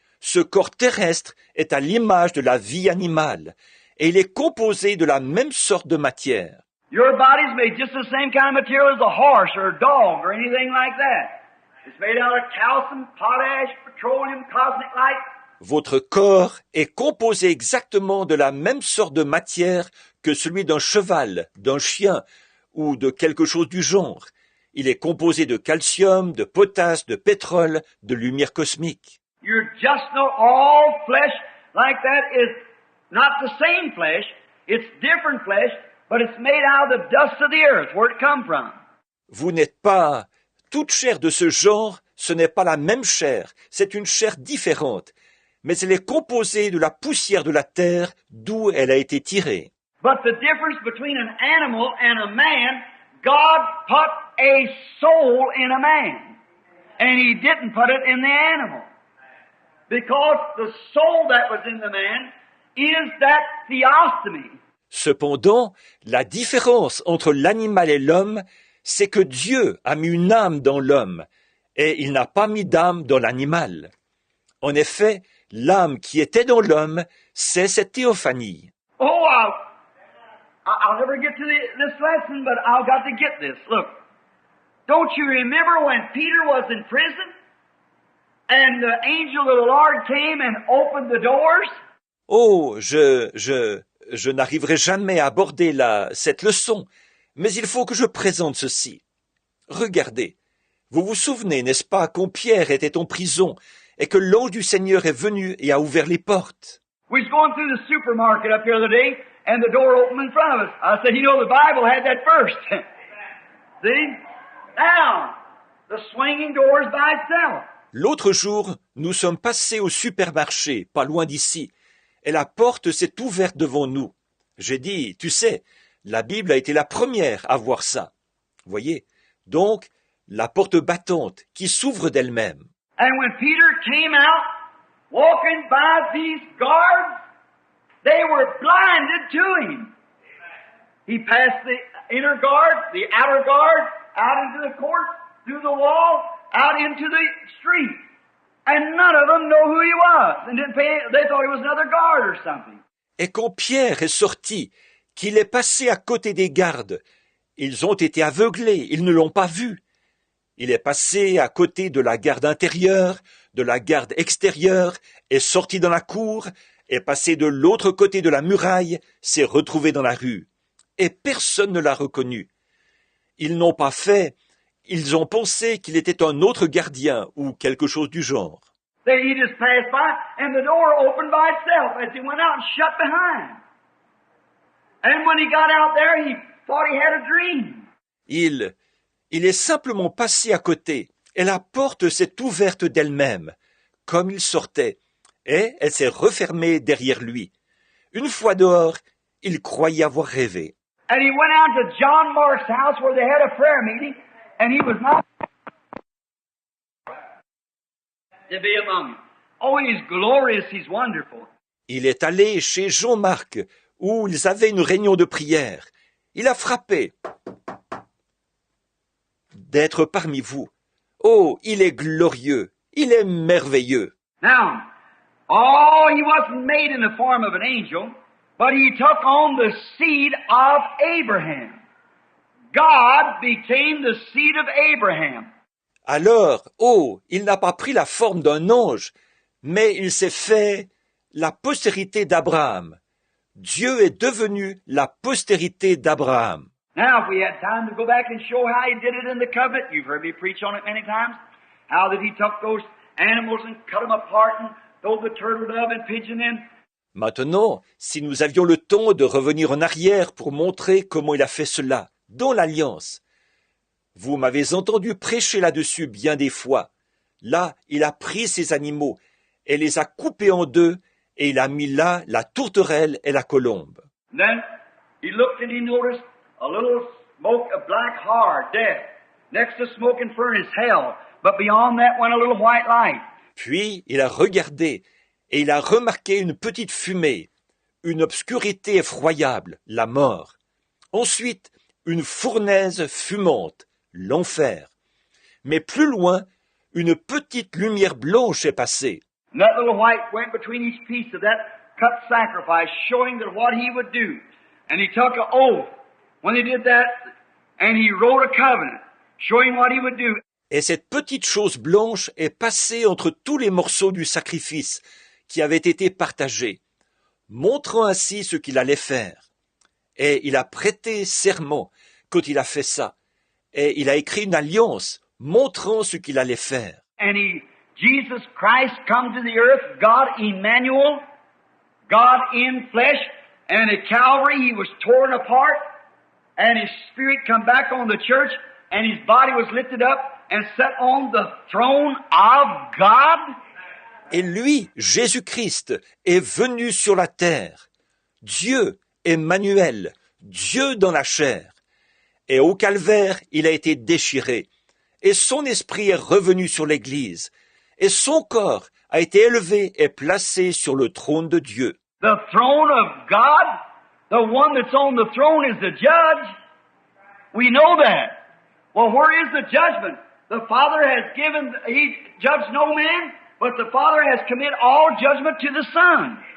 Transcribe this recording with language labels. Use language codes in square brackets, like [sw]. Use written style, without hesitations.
[fr] Ce corps terrestre est à l'image de la vie animale, et il est composé de la même sorte de matière. [en] Your body's made just the same kind of material as a horse or a dog or anything like that. It's made out of calcium, potash, petroleum, cosmic light. [fr] Votre corps est composé exactement de la même sorte de matière que celui d'un cheval, d'un chien ou de quelque chose du genre. Il est composé de calcium, de potasse, de pétrole, de lumière cosmique. [en] You're just not all flesh like that is not the same flesh. It's different flesh, but it's made out of the dust of the earth, where it come from. [fr] Vous n'êtes pas toute chair de ce genre, ce n'est pas la même chair, c'est une chair différente, mais elle est composée de la poussière de la terre d'où elle a été tirée. [en] But the difference between an animal and a man, God put a soul in a man, and He didn't put it in the animal. Because the soul that was in the man is that theostomy. [fr] Cependant, la différence entre l'animal et l'homme, c'est que Dieu a mis une âme dans l'homme, et il n'a pas mis d'âme dans l'animal. En effet, l'âme qui était dans l'homme, c'est cette théophanie. [en] Oh, I'll never get to this lesson, but I've got to get this. Look, don't you remember when Peter was in prison and the angel of the Lord came and opened the doors? [fr] Oh, je n'arriverai jamais à aborder cette leçon, mais il faut que je présente ceci. Regardez, vous vous souvenez, n'est-ce pas, quand Pierre était en prison et que l'ange du Seigneur est venu et a ouvert les portes? [en] We was going through the supermarket up here the other day, and the door opened in front of us. I said, you know, the Bible had that first. See? Now, the swinging door is by itself. [fr] L'autre jour, nous sommes passés au supermarché, pas loin d'ici, et la porte s'est ouverte devant nous. J'ai dit, tu sais, la Bible a été la première à voir ça. Voyez, donc, la porte battante qui s'ouvre d'elle-même. [en] And when Peter came out, walking by these guards, they were blinded to him. He passed the inner guard, the outer guard, out into the court, through the wall, out into the street. And none of them know who he was. And they thought he was another guard or something. [fr] Et quand Pierre est sorti, qu'il est passé à côté des gardes, ils ont été aveuglés, ils ne l'ont pas vu. Il est passé à côté de la garde intérieure, de la garde extérieure, est sorti dans la cour, est passé de l'autre côté de la muraille, s'est retrouvé dans la rue. Et personne ne l'a reconnu. Ils n'ont pas fait, ils ont pensé qu'il était un autre gardien ou quelque chose du genre. [en] He just passed by, and the door opened by itself as he went out and shut behind. And when he got out there, he thought he had a dream. [fr] Il est simplement passé à côté, et la porte s'est ouverte d'elle-même, comme il sortait, et elle s'est refermée derrière lui. Une fois dehors, il croyait avoir rêvé. [en] And he went out to John Mark's house where they had a prayer meeting, and he was not to be among them. Oh, he's glorious, he's wonderful. [fr] Il est allé chez Jean-Marc, où ils avaient une réunion de prière. Il a frappé. D'être parmi vous. Oh, il est glorieux, il est merveilleux. [en] Now, oh, he wasn't made in the form of an angel, but he took on the seed of Abraham. God became the seed of Abraham. [fr] Alors, oh, il n'a pas pris la forme d'un ange, mais il s'est fait la postérité d'Abraham. Dieu est devenu la postérité d'Abraham. [en] Now, if we had time to go back and show how he did it in the covenant, you've heard me preach on it many times, how that he took those animals and cut them apart and threw the turtle dove and pigeon in. [fr] Maintenant, si nous avions le temps de revenir en arrière pour montrer comment il a fait cela, dans l'Alliance. Vous m'avez entendu prêcher là-dessus bien des fois. Là, il a pris ces animaux et les a coupés en deux, et il a mis là la tourterelle et la colombe. [en] Then he looked and he noticed a little smoke of black hard, death. Next to smoking furnace, hell. But beyond that went a little white light. [fr] Puis il a regardé, et il a remarqué une petite fumée, une obscurité effroyable, la mort. Ensuite, une fournaise fumante, l'enfer. Mais plus loin, une petite lumière blanche est passée. [en] And that little white went between each piece of that cut sacrifice, showing that what he would do. And he took an oath when he did that, and he wrote a covenant, showing what he would do. [fr] Et cette petite chose blanche est passée entre tous les morceaux du sacrifice qui avaient été partagés, montrant ainsi ce qu'il allait faire. Et il a prêté serment quand il a fait ça. Et il a écrit une alliance montrant ce qu'il allait faire. [en] And Jesus Christ come to the earth, God Emmanuel, God in flesh, and at Calvary he was torn apart, and his spirit come back on the church, and his body was lifted up and set on the throne of God. [fr] Et lui, Jésus-Christ, est venu sur la terre. Dieu, Emmanuel, Dieu dans la chair. Et au calvaire, il a été déchiré. Et son esprit est revenu sur l'Église. Et son corps a été élevé et placé sur le trône de Dieu. [en] The throne of God, the one that's on the throne is the judge. We know that. Well, where is the judgment? The Father has given, He judged no man, but the Father has committed all judgment to the Son.